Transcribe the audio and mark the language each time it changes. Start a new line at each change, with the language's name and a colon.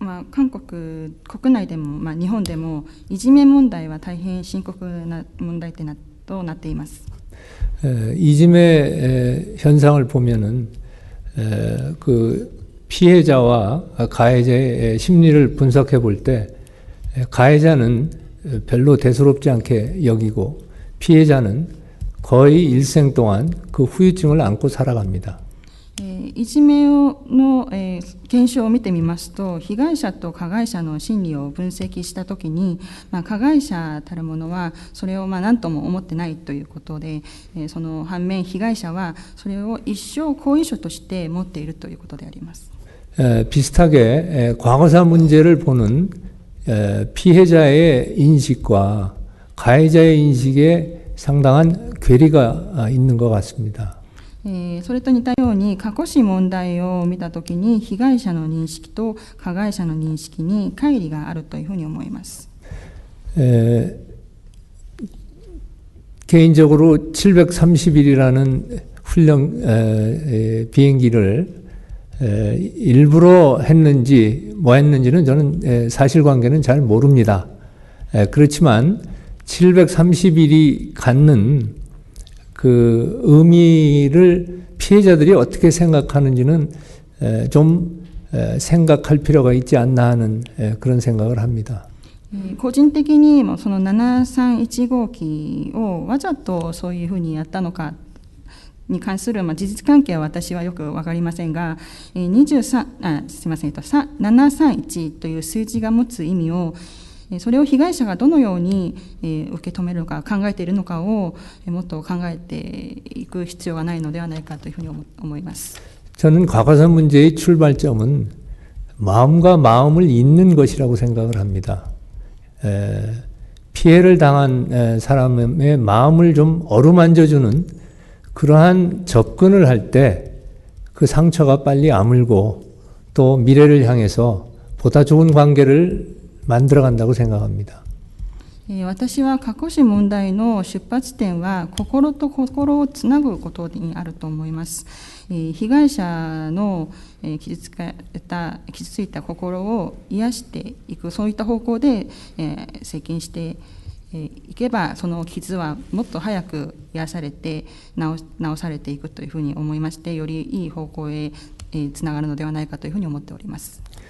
Japanese: 韓国国内でも、日本でもいじめ問題は大変深刻な問題点となっています。
Korean: 이지메 현상을 보면은 그 피해자와 가해자의 심리를 분석해 볼 때 가해자는 별로 대수롭지 않게 여기고 피해자는 거의 일생 동안 그 후유증을 안고 살아갑니다.
Japanese: いじめの検証を見てみますと、被害者と加害者の心理を分析したときに、加害者たるものはそれを何とも思ってないということで、その反面被害者はそれを一生後遺症として持っているということであります。
Korean: 비슷하게 과거사 문제를 보는 피해자의 인식과 가해자의 인식에 상당한 괴리가 있는 것 같습니다.
Japanese: それと似たように過去史問題を見たときに被害者の認識と加害者の認識に乖離があるというふうに思います。
Korean: 개인적으로 731이라는 훈련 비행기를 일부러 했는지 뭐 했는지는 저는 사실관계는 잘 모릅니다. 그렇지만 731이 갖는 그 의미를 피해자들이 어떻게 생각하는지는 좀 생각할 필요가 있지 않나 하는 그런 생각을 합니다.
Japanese: 個人的にもその731号機をわざとそういうふうにやったのかに関する事実関係は私はよく分かりませんが、731という数字が持つ意味を、それを被害者がどのように受け止めるのか考えているのかをもっと考えていく必要がないのではないかというふうに思います。
Korean: 저는 과거사 문제의 출발점은 마음과 마음을 잇는 것이라고 생각을 합니다. 피해를 당한 사람의 마음을 좀 어루만져주는 그러한 접근을 할 때 그 상처가 빨리 아물고 또 미래를 향해서 보다 좋은 관계를 만들어간다고 생각합니다.
Japanese: 私は過去史問題の出発点は心と心をつなぐことにあると思います。被害者の傷ついた心を癒していく、そういった方向で接近していけば、その傷はもっと早く癒されて治されていくというふうに思いまして、よりいい方向へつながるのではないかというふうに思っております。